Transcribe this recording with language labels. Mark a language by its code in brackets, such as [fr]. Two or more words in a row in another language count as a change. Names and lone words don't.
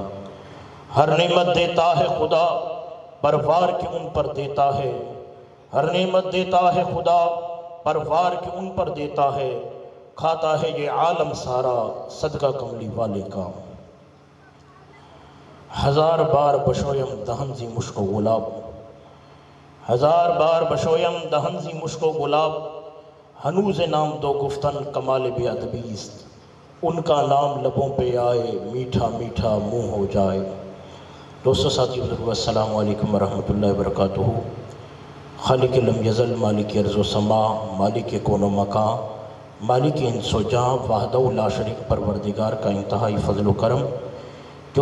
[ur] ہر نعمت دیتا ہے خدا پروار کے ان پر دیتا ہے، ہر نعمت دیتا ہے خدا پروار کے ان پر دیتا ہے، کھاتا ہے یہ عالم سارا صدقہ کملی والے کا۔ [fa] ہزار بار بشویم دہن زی مشک و گلاب، ہزار بار بشویم دہن زی مشک و گلاب، ہنوز نام دو گفتن کمال بے ادبی است، [ur] ان کا نام لبوں پہ آئے میٹھا میٹھا منہ ہو جائے۔ دوستو ساتھی بزرگو [ar] السلام علیکم ورحمۃ اللہ وبرکاتہ۔ [ur] خالق لم یزل مالک ارض و سما، مالک کون و مکان، مالک انس و جاں، [ar] وحدہ لا شریک [ur] پروردگار کا انتہائی فضل و کرم کہ